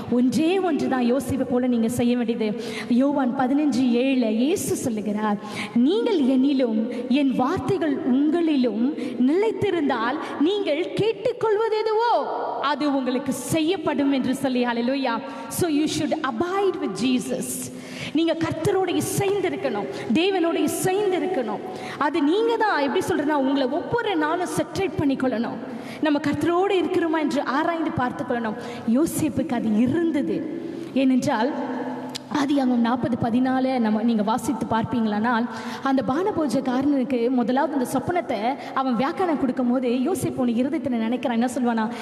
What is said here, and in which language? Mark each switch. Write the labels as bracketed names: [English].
[Tamil] ஒன்றே ஒன்றுதான் யோசிப்பை போல நீங்க செய்ய வேண்டியது. யோவான் 15:7 இயேசு சொல்லுகிறார், நீங்கள் என்னிலும் என் வார்த்தைகள் உங்களிலும் நிலைத்திருந்தால் நீங்கள் கேட்டுக்கொள்வது எதுவோ அது உங்களுக்கு செய்யப்படும் என்று சொல்லி. ஹல்லேலூயா. [English] So you should abide with Jesus. [Tamil] நீங்க கர்த்தரோட இசைந்து இருக்கணும், தேவனோட இசைந்து இருக்கணும். அது நீங்க தான் எப்படி சொல்றேன்னா, உங்களை ஒவ்வொரு நாளும் செட்ரேட் பண்ணிக்கொள்ளணும். நம்ம கர்த்தரோடு இருக்கிறோமா என்று ஆராய்ந்து பார்த்துக்கொள்ளணும். யோசேப்புக்கு அது இருந்தது. ஏனென்றால் ஆதியாகமம் 40:14 நீங்கள் வாசித்து பார்ப்பீங்களானால், அந்த பானபோஜக்காரனுக்கு முதலாவது அந்த சொப்பனத்தை அவன் வியாக்கியானம் கொடுக்கும் போது யோசேப்பு உன் இருதயத்தில் நினைக்கிறான். என்ன சொல்வானா?